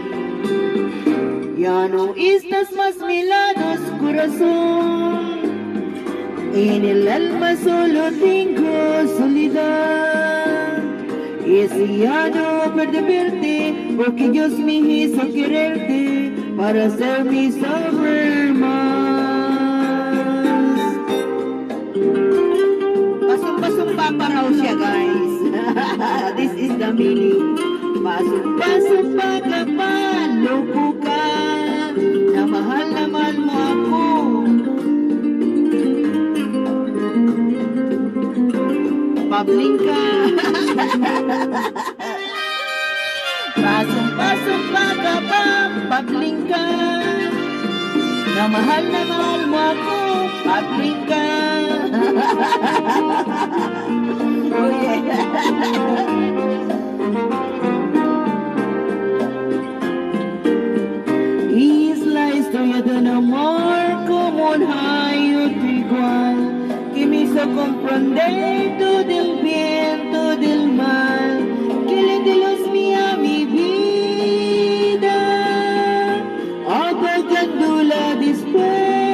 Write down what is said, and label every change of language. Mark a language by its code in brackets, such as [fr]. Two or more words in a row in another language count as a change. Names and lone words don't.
[es] Ya no estás más mi lado, corazón. En el alma solo tengo soledad. Y ese ya no puede verte, porque Dios me hizo quererte para hacerme sufrir más. [tl] Pasong-pasong pa raw siya, guys. [en] This is the meaning. [tl] Pasong-pasong pa ka pa, loko ka, na mahal naman mo ako. Pabling ka. Pasong-pasong pa ka pa, pabling ka, na mahal mo ako, pabling ka. [en] Oh yeah. [es] Es la historia de un amor como un rayo igual, que me hizo comprender todo el bien, todo el mal, que le dio luz mía a mi vida, apagándola después.